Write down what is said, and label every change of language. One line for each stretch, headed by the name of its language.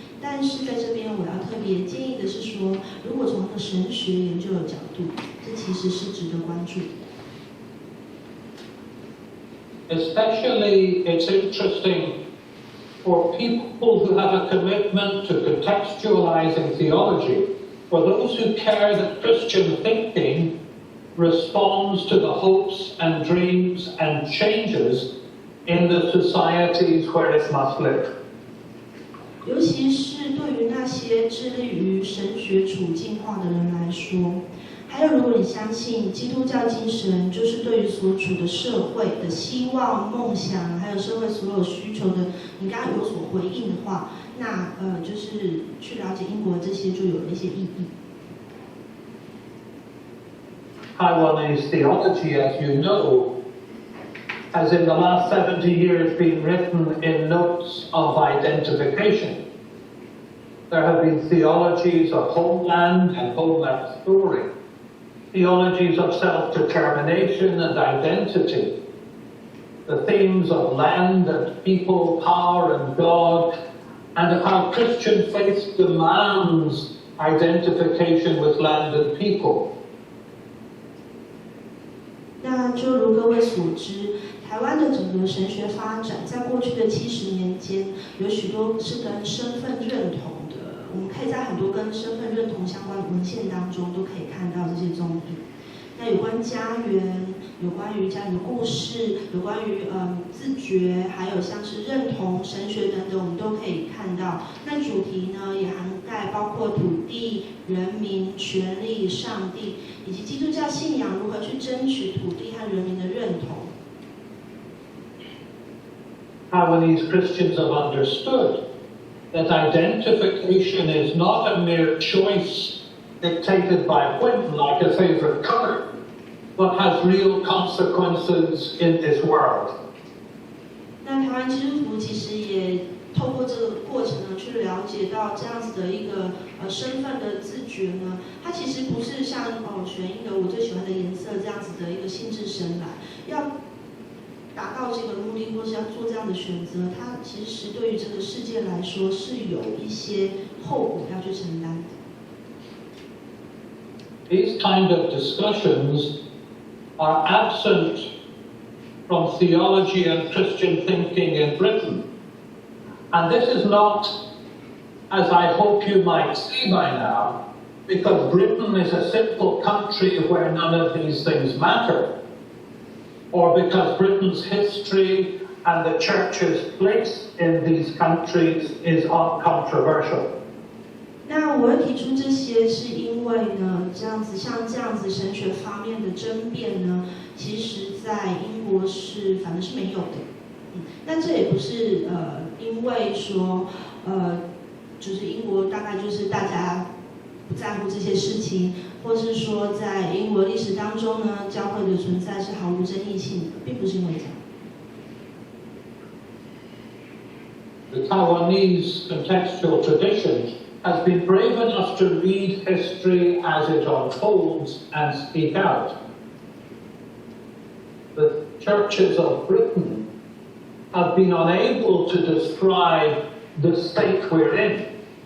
Chinese: 但是在这边，我要特别建议的是说，如果从一个神学研究的角度，这其实是值得关注的。
English: Especially, it's interesting for people who have a commitment to contextualizing theology, for those who care that Christian thinking responds to the hopes and dreams and changes in the societies where it must live.
Chinese: 尤其是对于那些致力于神学处境化的人来说，还有如果你相信基督教精神就是对于所处的社会的希望、梦想，还有社会所有需求的，你刚刚有所回应的话，那就是去了解英国这些就有了一些意义。
English: Taiwanese theology, as you know, has in the last 70 years been written in notes of identification. There have been theologies of homeland and homeland story, theologies of self-determination and identity, the themes of land and people, power and God, and how Christian faith demands identification with land and people.
Chinese: 那就如各位所知，台湾的整个神学发展，在过去的70年间，有许多是跟身份认同的。我们可以在很多跟身份认同相关的文献当中，都可以看到这些踪影。那有关家园，有关于家人的故事，有关于自觉，还有像是认同、神学等等，我们都可以看到。那主题呢，也涵盖包括土地、人民、权利、上帝，以及基督教信仰如何去争取土地和人民的认同。
English: Taiwanese Christians have understood that identification is not a mere choice dictated by whim like a favorite color, but has real consequences in this world.
Chinese: 那台湾基督徒其实也透过这个过程呢，去了解到这样子的一个身份的自觉呢，它其实不是像选一个我最喜欢的颜色这样子的一个兴致生来，要达到这个目的或是要做这样的选择，它其实对于这个世界来说是有一些后果要去承担的。
English: These kind of discussions are absent from theology and Christian thinking in Britain. And this is not, as I hope you might see by now, because Britain is a simple country where none of these things matter, or because Britain's history and the church's place in these countries is uncontroversial.
Chinese: 那我会提出这些，是因为呢，像这样子神学方面的争辩呢，其实在英国反正是没有的。那这也不是因为说就是英国大概就是大家不在乎这些事情，或是说在英国历史当中呢，教会的存在是毫无争议性的，并不是因为这样。
English: The Taiwanese contextual tradition has been brave enough to read history as it unfolds and speak out. The churches of Britain have been unable to describe the state we're in.